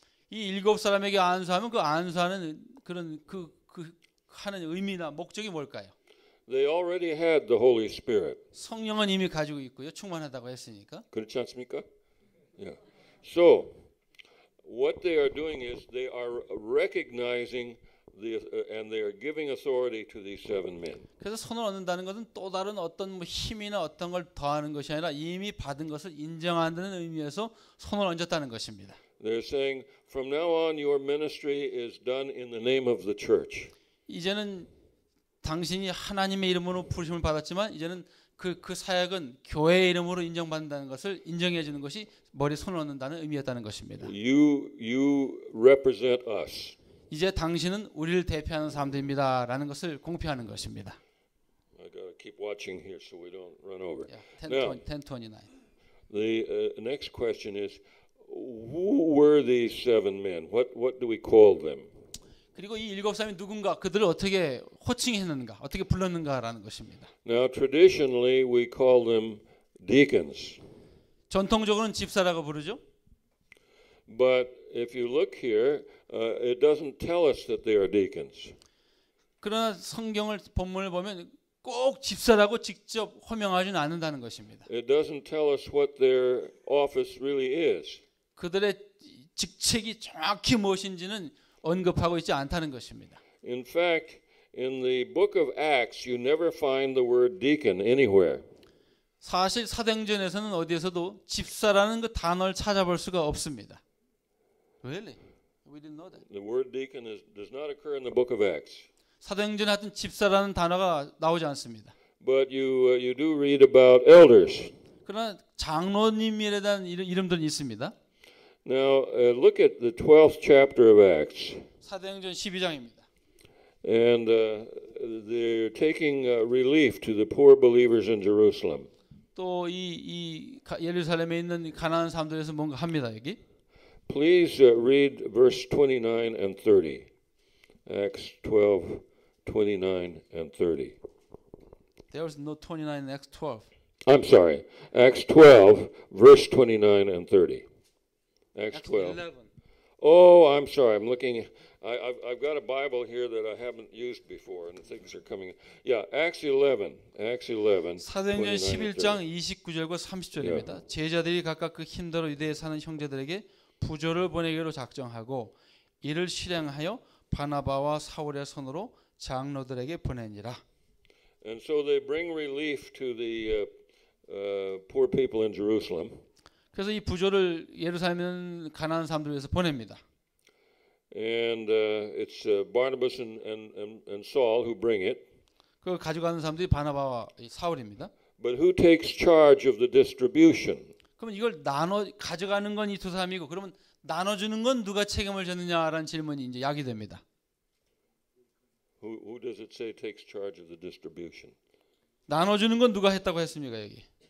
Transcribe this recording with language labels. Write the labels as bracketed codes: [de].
[ko] 이 7 사람에게 안수하면 그 안수하는 그런 하는 의미나 목적이 뭘까요? [en] They already had the Holy Spirit. [ko] 성령은 이미 가지고 있고요. 충만하다고 했으니까. 그렇지 않습니까? Yeah. [en] So, what they are doing is they are recognizing and they are giving authority to these seven men. [ko] 그래서 손을 얻는다는 것은 또 다른 어떤 힘이나 어떤 걸 더하는 것이 아니라 이미 받은 것을 인정한다는 의미에서 손을 얹었다는 것입니다. [en] They're saying, from now on, your ministry is done in the name of the church. [ko] 이제는 당신이 하나님의 이름으로 부르심을 받았지만 이제는 그 사역은 교회의 이름으로 인정받는다는 것을 인정해 주는 것이 머리에 손을 얹는다는 의미였다는 것입니다. [en] You represent us. [ko] 이제 당신은 우리를 대표하는 사람들입니다라는 것을 공표하는 것입니다. [en] I gotta keep watching here so we don't run over. 10:29. The next question is, who were these seven men? What do we call them? [ko] 그리고 이 7 사람이 누군가, 그들을 어떻게 호칭했는가, 어떻게 불렀는가라는 것입니다. [en] Now, traditionally, we call them deacons. [ko] 전통적으로는 집사라고 부르죠. [en] But if you look here, it doesn't tell us that they are deacons. [ko] 그러나 성경을 본문을 보면 꼭 집사라고 직접 호명하지는 않는다는 것입니다. [en] It doesn't tell us what their office really is. [ko] 그들의 직책이 정확히 무엇인지는 언급하고 있지 않다는 것입니다. [en] In fact, in the book of Acts, you never find the word deacon anywhere. [ko] 사실 사도행전에서는 어디에서도 집사라는 그 단어를 찾아볼 수가 없습니다. [en] Really? We didn't know that. The word deacon does not occur in the book of Acts. [ko] 사도행전에 하여튼 집사라는 단어가 나오지 않습니다. [en] But you do read about elders. [ko] 그러나 장로님에 대한 이름들은 있습니다. [en] Now, look at the 12th chapter of Acts. [ko] 사도행전 12장입니다. [en] And they're taking relief to the poor believers in Jerusalem. [ko] 또 이 예루살렘에 있는 가난한 사람들에서 뭔가 합니다. 여기. [en] Please read verse 29 and 30. Acts 12, 29 and 30. There was no 29 in Acts 12. I'm sorry. Acts 12, verse 29 and 30. Acts 12. 11. Oh, I'm sorry. I'm looking. I've got a Bible here that I haven't used before, and things are coming. Yeah, Acts 11. Acts 11. [ko] 사도행전 11장 29절과 30절입니다. 제자들이 각각 그 힘들어 유대에 사는 형제들에게 부조를 보내기로 작정하고 이를 실행하여 바나바와 사울의 손으로 장로들에게 보내니라. [en] And so they bring relief to the poor people in Jerusalem. [ko] 그래서 이 부조를 예루살렘 가난한 사람들 위해서 보냅니다. [en] And it's Barnabas and Saul who bring it. [ko] 그걸 가져가는 사람들이 바나바와 사울입니다. [en] But who takes charge of the distribution? [ko] 그러면 이걸 나눠 가져가는 건 이 두 사람이고 그러면 나눠주는 건 누가 책임을 졌느냐라는 질문이 이제 야기됩니다. [en] Who does it say takes charge of the distribution? [ko] 나눠주는 건 누가 했다고 했습니까 여기?